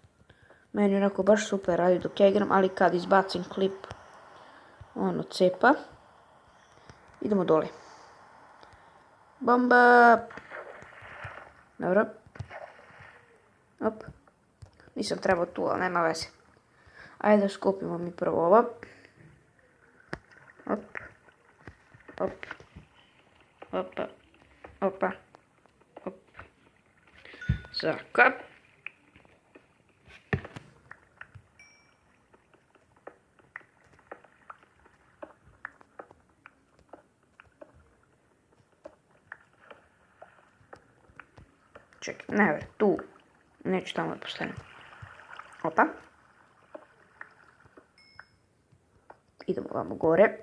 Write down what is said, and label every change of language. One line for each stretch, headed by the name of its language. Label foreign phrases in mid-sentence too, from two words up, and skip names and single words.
Serbian: Meni je onako baš super radi dok ja igram, ali kad izbacim klip, ono cepa. Idemo dole. Bomba! Dobro. Op. Nisam trebao tu, ali nema veze. Ajde da skupimo mi prvo ovo. Op. Op. Opa. Opa. Op. Zaka. Čekaj, ne vre, tu. Neću tamo da postavim. Opa. Idemo vamo gore.